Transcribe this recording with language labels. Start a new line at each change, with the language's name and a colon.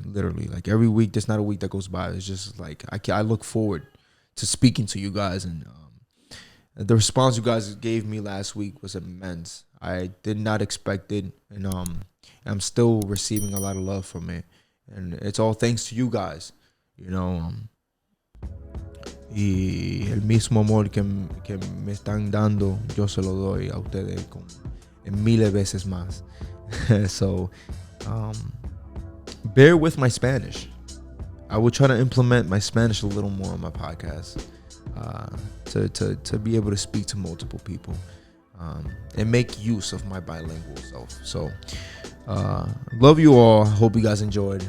English: Literally, like every week, there's not a week that goes by. It's just like I look forward to speaking to you guys, and the response you guys gave me last week was immense. I did not expect it, and I'm still receiving a lot of love from it, and it's all thanks to you guys.
Spanish: Y el mismo amor que me están dando, yo se lo doy a ustedes en miles veces más.
English: So, bear with my Spanish. I will try to implement my Spanish a little more on my podcast, to be able to speak to multiple people, and make use of my bilingual self. So, love you all. I hope you guys enjoyed.